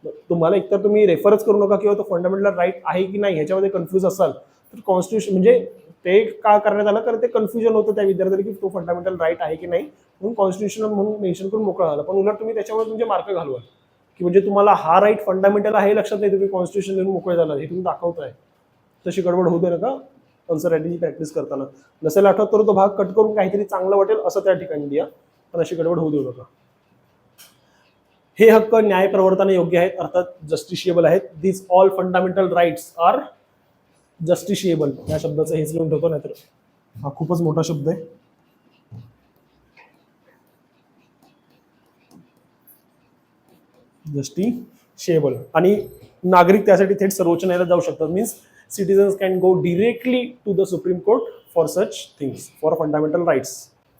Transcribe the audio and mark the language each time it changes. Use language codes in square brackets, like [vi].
[mr] तुम्हाला एकतर तुम्ही रेफरच करू नका किंवा तो फंडामेंटल राईट आहे की नाही ह्याच्यामध्ये कन्फ्यूज असाल तर कॉन्स्टिट्यूशन म्हणजे ते का करण्यात आलं, कारण ते कन्फ्युजन होतं त्या विद्यार्थ्याला की तो फंडामेंटल राईट आहे की नाही, म्हणून कॉन्स्टिट्यूशनल म्हणून मेन्शन करून मोकळा झाला. पण उलट तुम्ही त्याच्यावर तुमचे मार्क घालवाल की म्हणजे तुम्हाला हा राईट फंडामेंटल आहे लक्षात नाही, तुम्ही कॉन्स्टिट्यूशन लिहून मोकळे झाला हे तुम्ही दाखवताय. तशी गडबड होऊ दे नका आन्सर रायटिंगची प्रॅक्टिस करताना. नसेल आठवत तर तो भाग कट करून काहीतरी चांगलं वाटेल असं त्या ठिकाणी द्या, पण अशी गडबड होऊ देऊ नका. हे हक्क न्याय प्रवर्ताने योग्य आहेत, अर्थात जस्टिशिएबल आहेत. [en] This all fundamental rights are justiciable. [mr] या शब्दाचं हेच लिहून ठेवतो, नाहीतर हा खूपच मोठा शब्द आहे. जस्टिशिएबल. आणि नागरिक त्यासाठी थेट सर्वोच्च न्यायालयात जाऊ शकतात. [en] Means citizens can go directly to the Supreme Court for such things, for fundamental rights.